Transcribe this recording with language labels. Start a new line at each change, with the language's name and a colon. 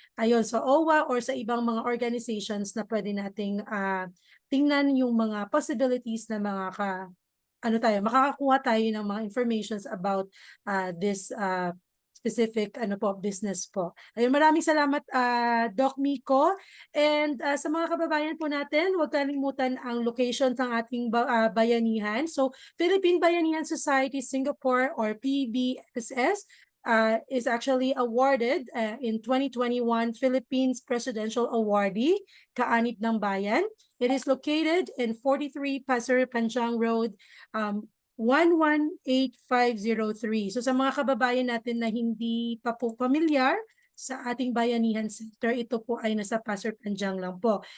Filipino: Ayun, sa OWA or sa ibang mga organizations na pwede nating tingnan yung mga possibilities na makakakuha tayo ng mga
English: informations about this specific business
Filipino: po. Ayun, maraming salamat Doc Miko. And sa mga kababayan po natin, huwag kalimutan ang location ng ating bayanihan.
English: So, Philippine Bayanihan Society Singapore or PBSS is actually awarded in 2021 Philippines Presidential Awardee, Kaanib ng Bayan. It is located in 43 Pasir Panjang Road, 118503.
Filipino: So sa mga kababayan natin na hindi pa po familiar sa ating Bayanihan Center, ito po ay nasa Pasir Panjang lang po.